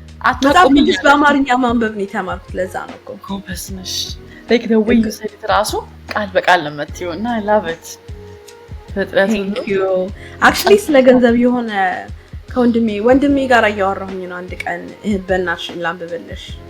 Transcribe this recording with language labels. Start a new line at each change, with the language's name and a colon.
Amharic: አታቆምልሽ በአማርኛ ማንበብ ነው የተማርኩት ለዛ ነው እኮ
English: ኮምፐስነሽ like the way you said it
Amharic: ራሱ ቃል በቃል ለምትይው እና
English: I love it thank you actually
Amharic: ስለ ገንዘብ የሆነ ከወንድሜ ጋር እያወራሁኝ ነው አንድ ቀን በእናትሽ ላንብብልሽ